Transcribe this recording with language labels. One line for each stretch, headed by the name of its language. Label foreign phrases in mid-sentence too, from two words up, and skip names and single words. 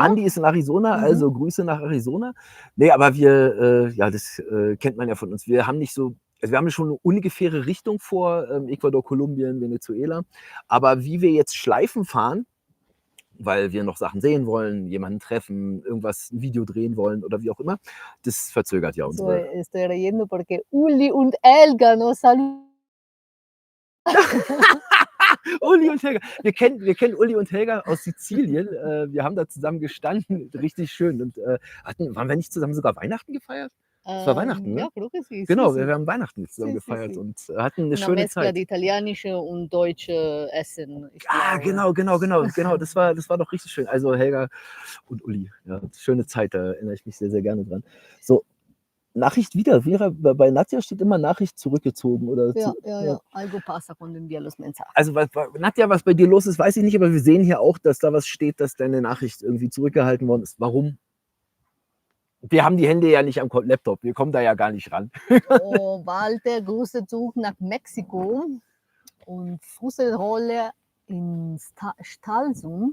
German: Andi ist in Arizona, also Grüße nach Arizona. Nee, aber wir, ja, das kennt man ja von uns. Wir haben nicht so, also wir haben schon eine ungefähre Richtung vor, Ecuador, Kolumbien, Venezuela. Aber wie wir jetzt Schleifen fahren, weil wir noch Sachen sehen wollen, jemanden treffen, irgendwas, ein Video drehen wollen oder wie auch immer, das verzögert ja unsere.
Spanish: Estoy leyendo porque Uli und Elga nos saludan.
German: Uli und Helga. Wir kennen Uli und Helga aus Sizilien. Wir haben da zusammen gestanden, richtig schön. Und waren wir nicht zusammen sogar Weihnachten gefeiert? Es war Weihnachten, ne? Ja,
Spanish: creo que sí.
German: Genau,
Spanish: sí,
German: wir haben Weihnachten zusammen
Spanish: Sí, sí,
German: gefeiert
Spanish: sí.
German: und hatten eine
Spanish: Una
German: schöne
Spanish: mezcla
German: Zeit. de italienische und deutsche Essen. Ich Ah, glaube. genau. Das war doch richtig schön. Also Helga und Uli, ja, schöne Zeit, da erinnere ich mich sehr, sehr gerne dran. So, Nachricht wieder. Bei Nadja steht immer Nachricht zurückgezogen. Oder Ja.
Spanish: Algo pasa cuando envía los mensajes.
German: Also Nadja, was bei dir los ist, weiß ich nicht, aber wir sehen hier auch, dass da was steht, dass deine Nachricht irgendwie zurückgehalten worden ist. Warum? Wir haben die Hände ja nicht am Laptop, wir kommen da ja gar nicht ran. Oh, Walter, Grüße zurück nach Mexiko und Fußrolle in Stralsund.